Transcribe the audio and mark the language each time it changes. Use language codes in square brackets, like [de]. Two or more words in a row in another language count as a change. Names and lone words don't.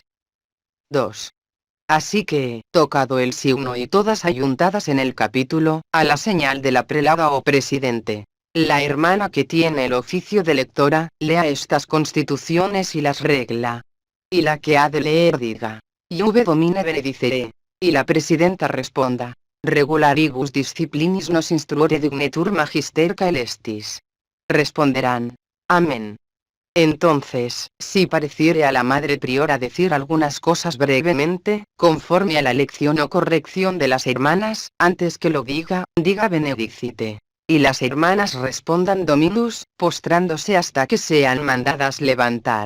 [es] 2. Así que, tocado el signo y todas ayuntadas en el capítulo, a la señal de la prelada o presidente, la hermana que tiene el oficio de lectora, lea estas constituciones y las regla. Y la que ha de leer diga, [la] Iuve domine benedicere. [es] Y la presidenta responda, [la] regularibus disciplinis nos instruore dignetur magister caelestis. [es] Responderán, amén. Entonces, si pareciere a la madre priora decir algunas cosas brevemente, conforme a la lección o corrección de las hermanas, antes que lo diga, diga benedicite. Y las hermanas respondan dominus, postrándose hasta que sean mandadas levantar.